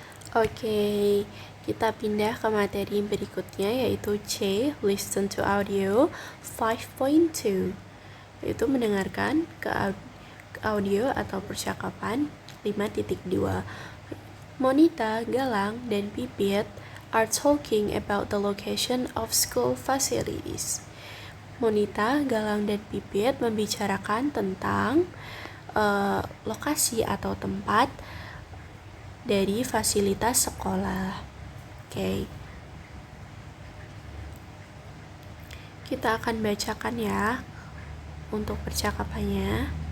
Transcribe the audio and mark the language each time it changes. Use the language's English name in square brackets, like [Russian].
[Indonesian] Oke, kita pindah ke materi berikutnya yaitu C, [English] listen to audio 5.2, [Indonesian] yaitu mendengarkan ke audio atau percakapan 5.2. [English] Monita, Galang, [Indonesian] dan [English] Pipit are talking about the location of school facilities. [Indonesian] Monita, Galang, dan Pipit membicarakan tentang lokasi atau tempat dari fasilitas sekolah. Oke. Kita akan bacakan ya untuk percakapannya.